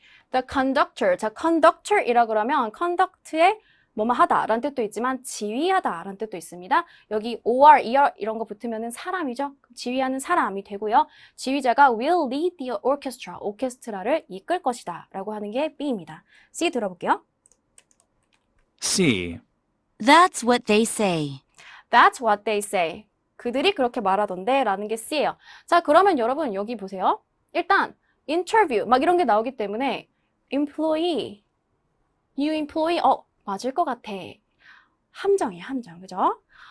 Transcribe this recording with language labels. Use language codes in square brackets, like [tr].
[en] The conductor. [ko] 자, conductor이라 그러면 conduct의 뭐뭐 하다 라는 뜻도 있지만 지휘하다 라는 뜻도 있습니다. 여기 or, er 이런 거 붙으면 사람이죠. 지휘하는 사람이 되고요. 지휘자가 [en] will lead the orchestra. [ko] 오케스트라를 이끌 것이다 라고 하는 게 B입니다. C 들어볼게요. [en] C. That's what they say. That's what they say. [ko] 그들이 그렇게 말하던데 라는 게 C예요. 자, 그러면 여러분 여기 보세요. 일단 interview 막 이런 게 나오기 때문에 employee, new employee 맞을 것 같아. 함정이야, 함정. 그죠?